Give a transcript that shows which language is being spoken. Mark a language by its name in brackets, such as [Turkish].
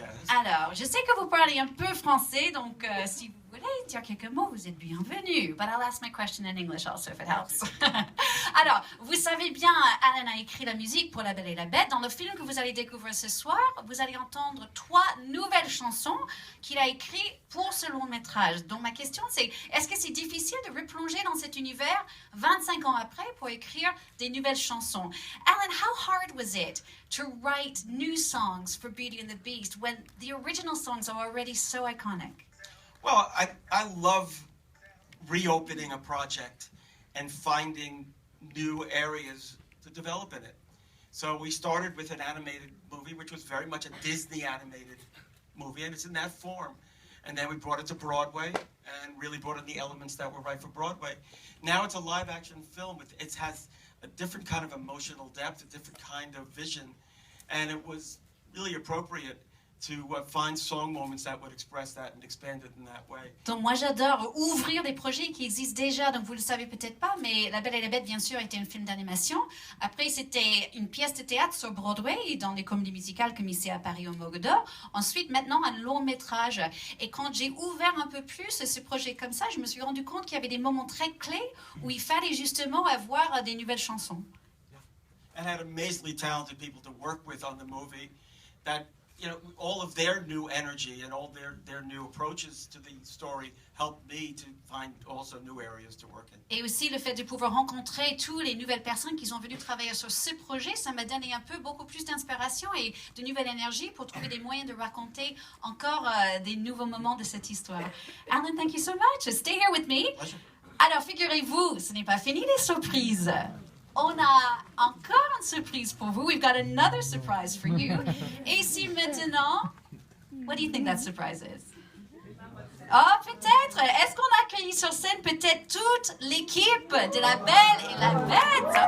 [French] Alors, je sais que vous parlez un peu français, donc si vous voulez dire quelques mots, vous êtes bienvenue. [English] But I'll ask my question in English also if it helps. [French] Alors, vous savez bien, Alan a écrit la musique pour La Belle et la Bête. Dans le film que vous allez découvrir ce soir, vous allez entendre 3 nouvelles chansons qu'il a écrites pour ce long métrage. Donc ma question c'est, est-ce que c'est difficile de replonger dans cet univers 25 ans après pour écrire des nouvelles chansons? [English] Alan, how hard was it to write new songs for Beauty and the Beast when the original songs are already so iconic? Well, I love reopening a project and finding new areas to develop in it. So we started with an animated movie, which was very much a Disney animated movie, and it's in that form. And then we brought it to Broadway and really brought in the elements that were right for Broadway. Now it's a live action film. It has a different kind of emotional depth, a different kind of vision. And it was really appropriate to find song moments that would express that and expand it in that way. [French] Donc moi j'adore ouvrir des projets qui existent déjà, donc vous le savez peut-être pas, mais La Belle et la Bête bien sûr était un film d'animation. Après c'était une pièce de théâtre sur Broadway, dans les comédies musicales comme ici à Paris au Mogue d'Or. Ensuite maintenant un long métrage. Et quand j'ai ouvert un peu plus ce projet comme ça, je me suis rendu compte qu'il y avait des moments très clés où il fallait justement avoir des nouvelles chansons. [English] And had amazingly talented people to work with on the movie that, you know, all of their new energy and all their new approaches to the story helped me to find also new areas to work in. [French] Et aussi le fait de pouvoir rencontrer toutes les nouvelles personnes qui sont venues travailler sur ce projet, ça m'a donné un peu beaucoup plus d'inspiration et de nouvelle énergie pour trouver des moyens de raconter encore des nouveaux moments de cette histoire. [English] Alan, thank you so much. Stay here with me. Pleasure. [French] Alors, figurez-vous, ce n'est pas fini les surprises. On a encore une surprise pour vous. [English] We've got another surprise for you. [French] Et si maintenant, [English] what do you think that surprise is? [French] Oh, peut-être. Est-ce qu'on a accueilli sur scène peut-être toute l'équipe de La Belle et la Bête?